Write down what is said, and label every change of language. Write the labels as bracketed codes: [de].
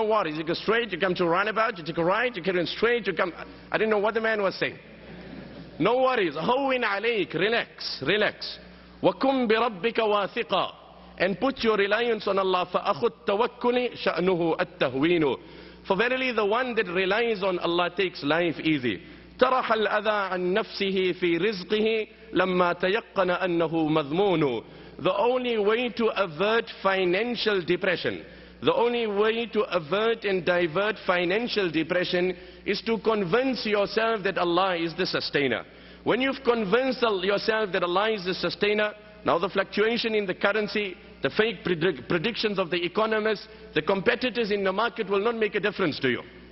[en] No worries, you go straight, you come to a roundabout, you take a right, you carry on straight, you come. I didn't know what the man was saying. No worries, [ar] هون عليك, [en] relax, relax. [ar] وكن بربك واثقا. [en] And put your reliance on Allah. [ar] فأخو التوكل شأنه التهوين. [en] For verily the one that relies on Allah takes life easy. [ar] طرح الأذى عن نفسه في رزقه لما تيقن أنه مذمون. [en] The only way to avert financial depression, the only way to avert and divert financial depression is to convince yourself that Allah is the sustainer. When you've convinced yourself that Allah is the sustainer, now the fluctuation in the currency, the fake predictions of the economists, the competitors in the market will not make a difference to you.